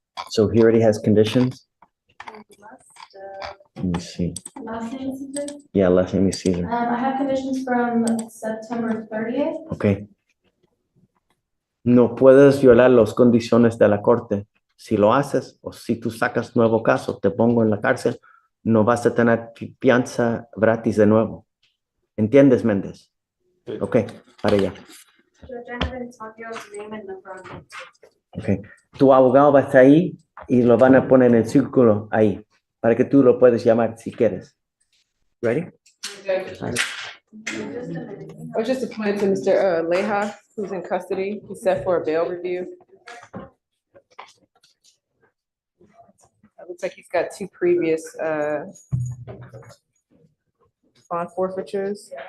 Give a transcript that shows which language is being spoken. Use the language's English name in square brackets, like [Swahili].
[English] So he already has conditions? Must, Let me see. last name is Caesar? Yeah, last name is Caesar. I have conditions from September 30th. Ok. [Spanish] No puedes violar las condiciones de la corte. Si lo haces o si tú sacas nuevo caso, te pongo en la cárcel, no vas a tener fianza gratis de nuevo. ¿Entiendes, Méndez? Ok, para allá. [English] Judge, I have Antonio's name and number on it. Ok. [Spanish] Tu abogado va a estar ahí y lo van a poner en el círculo ahí para que tú lo puedes llamar si quieres. [English] Ready? Just a minute. I was just appointed to Mr. Leha, who's in custody. He's set for a bail review. It looks like he's got 2 previous bond forfeitures.